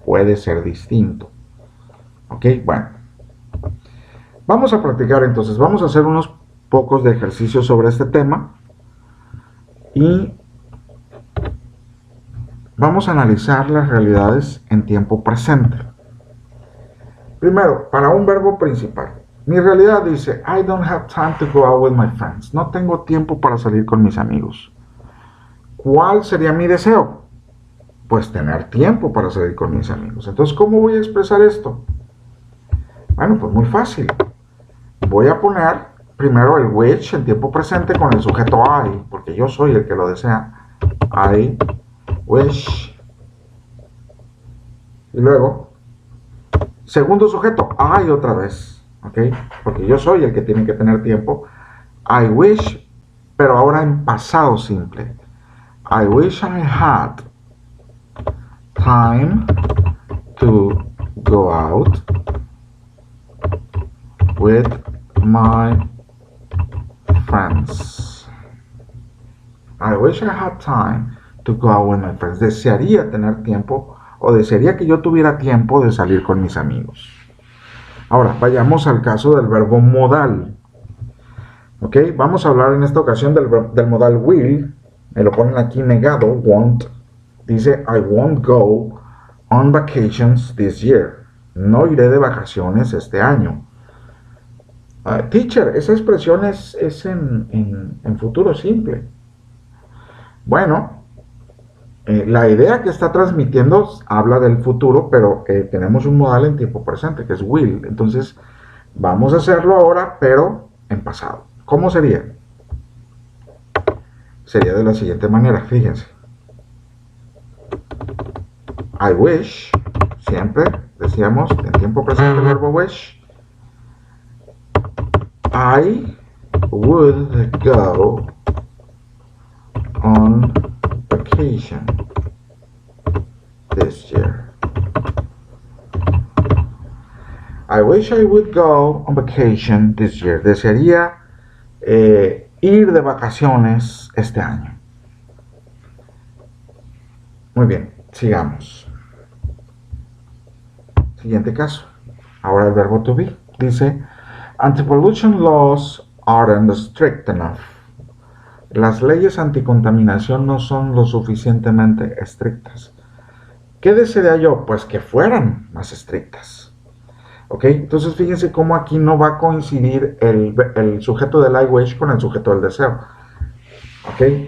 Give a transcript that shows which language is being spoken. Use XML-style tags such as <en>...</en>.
<es>Puede ser distinto. ¿Ok? Bueno. Vamos a practicar entonces. Vamos a hacer unos pocos de ejercicios sobre este tema. Y vamos a analizar las realidades en tiempo presente. Primero, para un verbo principal. Mi realidad dice,</es> <en>I don't have time to go out with my friends.</en> <es>No tengo tiempo para salir con mis amigos. ¿Cuál sería mi deseo? Pues tener tiempo para salir con mis amigos. Entonces, ¿cómo voy a expresar esto? Bueno, pues muy fácil. Voy a poner primero el which en tiempo presente con el sujeto I, porque yo soy el que lo desea.</es> <en>I wish.</en> <es>Y luego, segundo sujeto, I otra vez, ¿ok? Porque yo soy el que tiene que tener tiempo.</es> <en>I wish,</en> <es>pero ahora en pasado simple.</es> <en>I wish I had time to go out with my friends. I wish I had time to go out with my friends.</en> <es>Desearía tener tiempo o desearía que yo tuviera tiempo de salir con mis amigos. Ahora, vayamos al caso del verbo modal. ¿Ok? Vamos a hablar en esta ocasión del modal will. Me lo ponen aquí negado, won't. Dice,</es> <en>I won't go on vacations this year.</en> <es>No iré de vacaciones este año. Teacher, esa expresión es en futuro simple. Bueno, la idea que está transmitiendo habla del futuro, pero tenemos un modal en tiempo presente, que es will. Entonces, vamos a hacerlo ahora, pero en pasado. ¿Cómo sería? Sería de la siguiente manera, fíjense.</es> <en>I wish,</en> <es>siempre decíamos en tiempo presente el verbo wish.</es> <en>I would go on vacation this year. I wish I would go on vacation this year.</en> <es>Desearía ir de vacaciones este año. Muy bien, sigamos. Siguiente caso. Ahora el verbo to be. Dice,</es> <en>anti-pollution laws aren't strict enough.</en> <es>Las leyes anticontaminación no son lo suficientemente estrictas. ¿Qué desearía yo? Pues que fueran más estrictas. ¿Ok? Entonces fíjense cómo aquí no va a coincidir el sujeto del</es> <en>I wish</en> <es>con el sujeto del deseo. ¿Ok?</es>